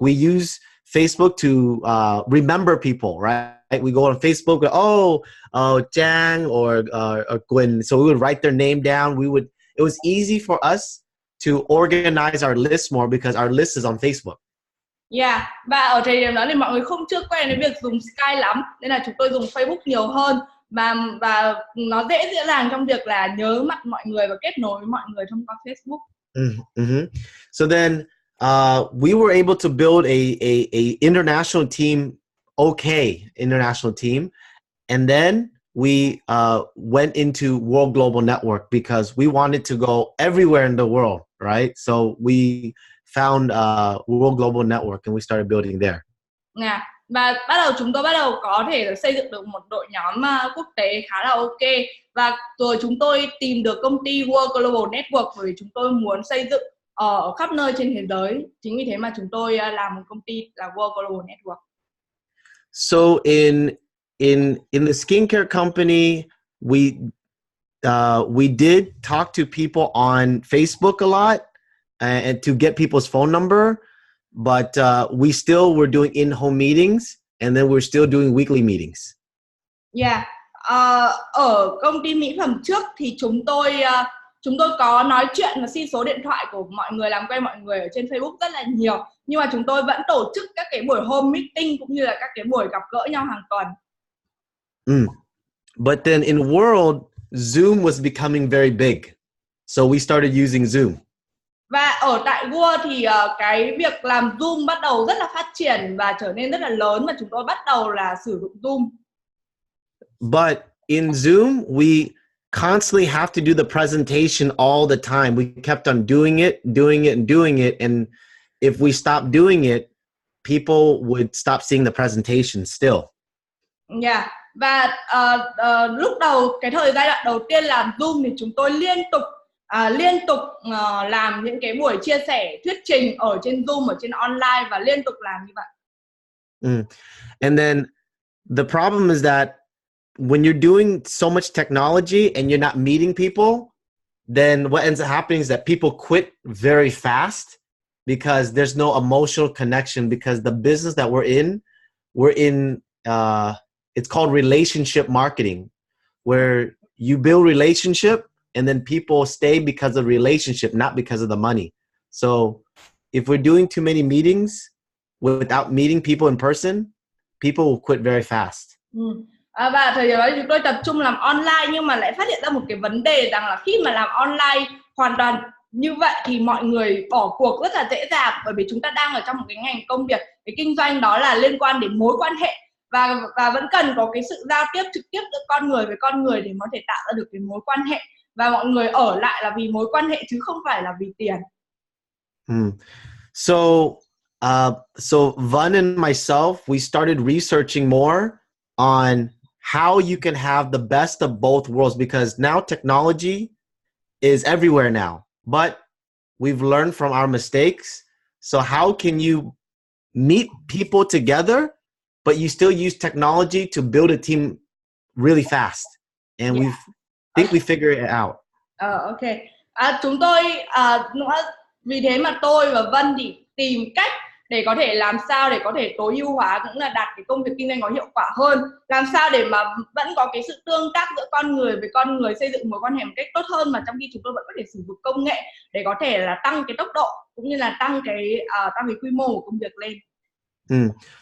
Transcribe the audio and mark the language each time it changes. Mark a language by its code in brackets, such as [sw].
[en] We use Facebook to remember people, right? We go on Facebook, Chang or Gwen. So we would write their name down. It was easy for us to organize our list more because our list is on Facebook. [vi] Và ở thời điểm đó thì mọi người không chưa quen với việc dùng Skype lắm, nên là chúng tôi dùng Facebook nhiều hơn, và nó dễ dàng trong việc là nhớ mặt mọi người và kết nối với mọi người thông qua Facebook. [en] So then we were able to build a international team, international team, and then we went into World Global Network because we wanted to go everywhere in the world, right? So we found World Global Network and we started building there. [vi] Và chúng tôi bắt đầu có thể xây dựng được một đội nhóm quốc tế khá là ok, và rồi chúng tôi tìm được công ty World Global Network bởi vì chúng tôi muốn xây dựng ở khắp nơi trên thế giới. Chính vì thế mà chúng tôi làm một công ty là World Global Network. [en] So in the skincare company, we did talk to people on Facebook a lot and to get people's phone number, but we still were doing in-home meetings, and then we're still doing weekly meetings. [vi] Ở công ty mỹ phẩm trước thì chúng tôi có nói chuyện và xin số điện thoại của mọi người, làm quen mọi người ở trên Facebook rất là nhiều, nhưng mà chúng tôi vẫn tổ chức các cái buổi home meeting cũng như là các cái buổi gặp gỡ nhau hàng tuần. [en] But then in world, Zoom was becoming very big, so we started using Zoom. [vi] Và ở tại World thì cái việc làm Zoom bắt đầu rất là phát triển và trở nên rất là lớn, và chúng tôi bắt đầu là sử dụng Zoom. [en] But in Zoom, we constantly have to do the presentation all the time. We kept on doing it, and if we stopped doing it, people would stop seeing the presentation still. Yeah. [vi] Và lúc đầu cái giai đoạn đầu tiên làm Zoom thì chúng tôi liên tục làm những cái buổi chia sẻ thuyết trình ở trên Zoom, ở trên online và liên tục làm như vậy. [en] And then the problem is that when you're doing so much technology and you're not meeting people, then what ends up happening is that people quit very fast because there's no emotional connection, because the business that we're in it's called relationship marketing, where you build relationship and then people stay because of relationship, not because of the money. So if we're doing too many meetings without meeting people in person, people will quit very fast. [vi] Và thời điểm đó chúng tôi tập trung làm online, nhưng mà lại phát hiện ra một cái vấn đề rằng là khi mà làm online hoàn toàn như vậy thì mọi người bỏ cuộc rất là dễ dàng, bởi vì chúng ta đang ở trong một cái ngành công việc, cái kinh doanh đó là liên quan đến mối quan hệ, và vẫn cần có cái sự giao tiếp trực tiếp giữa con người với con người để có thể tạo ra được cái mối quan hệ, và mọi người ở lại là vì mối quan hệ chứ không phải là vì tiền. [en] So Vân and myself, we started researching more on how you can have the best of both worlds, because now technology is everywhere now, but we've learned from our mistakes. So how can you meet people together, but you still use technology to build a team really fast? And we think we figured it out. Okay. [vi] Chúng tôi vì thế mà tôi và Vân thì tìm cách để có thể làm sao để có thể tối ưu hóa, cũng là đạt cái công việc kinh doanh có hiệu quả hơn, làm sao để mà vẫn có cái sự tương tác giữa con người với con người, xây dựng mối quan hệ một cách tốt hơn, mà trong khi chúng tôi vẫn có thể sử dụng công nghệ để có thể là tăng cái tốc độ cũng như là tăng cái quy mô của công việc lên.